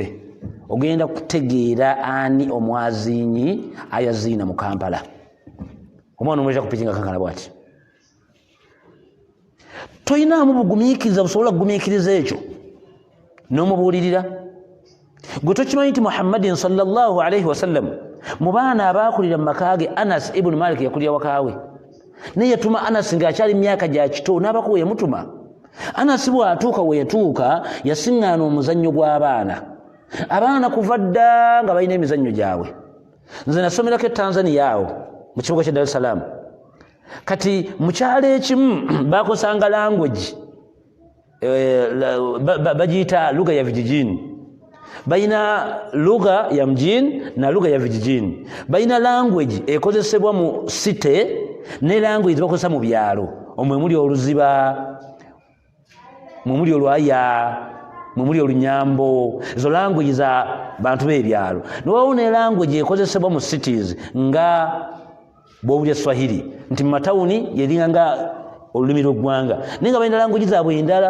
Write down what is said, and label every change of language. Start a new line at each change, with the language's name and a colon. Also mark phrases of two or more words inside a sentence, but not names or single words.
Ganda: Ogenda kutegeera ani omwaziinyi ayaziina mu Kampala. Omwana omweza ku piki nga kankana bw'ati. Toyinaamu bugumiikiriza busobola kugumiikiriza ekyo n'omubuulirira. Gwe tokimanyi nti Muhammadin
Arabic: صلى الله عليه وسلم
Ganda: mu baana abaakulira mu maka ge Anas ibn Malik yakulira wakaawe, naye yatuma Anas ng'akyali myaka gya kito n'abako we yamutuma. Anas bw'atuuka we yatuuka yasiŋŋaana omuzannyo gw'abaana. Abaana kuva dda nga balina emizannyo gyabwe. Nze nasomerako e Tanzania awo mu kibuga kya Dar es Salaam. Kati mu kyalo ekimu bakosanga language bagiyita
Swahili: lugha ya vijijini. Bayina lugha ya mjini na lugha ya vijijini.
Ganda: Bayina language ekozesebwa mu city ne language bakozesa mu byalo. Omwe muli oluziba, mwe muli olwaya, mwe muli olunyambo. Ezo language za bantu b'ebyalo. N'owawo ne language ekozesebwa mu cities nga bw'obulya Swahili nti mu matawuni yeringanga olulimi lw'eggwanga, naye nga balina language zaabwe endala.